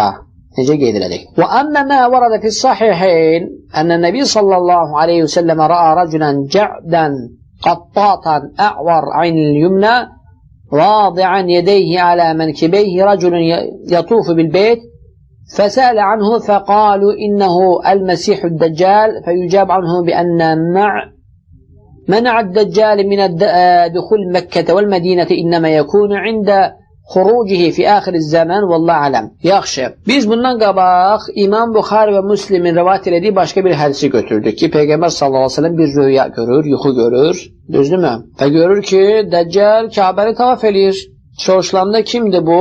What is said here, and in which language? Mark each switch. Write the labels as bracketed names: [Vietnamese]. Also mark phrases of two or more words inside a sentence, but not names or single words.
[Azerbaijani] Necə qeyd elədik. [Arabic] وأما ما ورد في الصحيحين أن النبي صلى الله عليه وسلم رأى رجلا جعدا قططا أعور العين اليمنى واضعا يديه على منكبيه رجل يطوف بالبيت فسأل عنه فقالوا إنه المسيح الدجال فيجاب عنه بأن منع الدجال من دخول مكة والمدينة إنما يكون عند خروجه في آخر الزمان والله أعلم. [Azerbaijani] Yaxşı. Biz bundan qabaq İmam Buxari və Müslimin rivayet etdiyi başqa bir hədisi götürdük ki, Peyğəmbər [Arabic] صلى الله عليه وسلم [Azerbaijani] bir röya görür, yuxu görür, düzdürmü? Və görür ki, Dəccal Kəbəni tavaf eləyir. Soruşulanda kimdir bu?